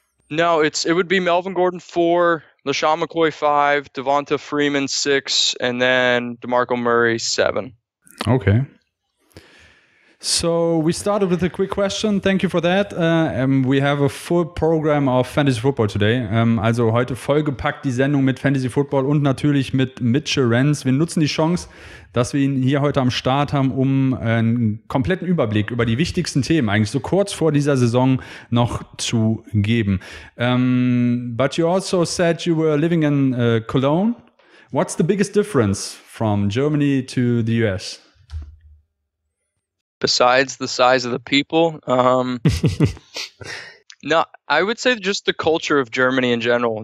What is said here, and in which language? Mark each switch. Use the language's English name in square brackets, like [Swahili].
[English] No, it would be Melvin Gordon 4, LaShawn McCoy 5, Devonta Freeman 6, and then DeMarco Murray 7. Okay. So we started with a quick question. Thank you for that. We have a full program of Fantasy Football today. [German] Also heute vollgepackt die Sendung mit Fantasy Football und natürlich mit Mitchell Renz. Wir nutzen die Chance, dass wir ihn hier heute am Start haben, um einen kompletten Überblick über die wichtigsten Themen eigentlich so kurz vor dieser Saison noch zu geben. [English] But you also said you were living in Cologne. What's the biggest difference from Germany to the US? Besides the size of the people, no, I would say just the culture of Germany in general.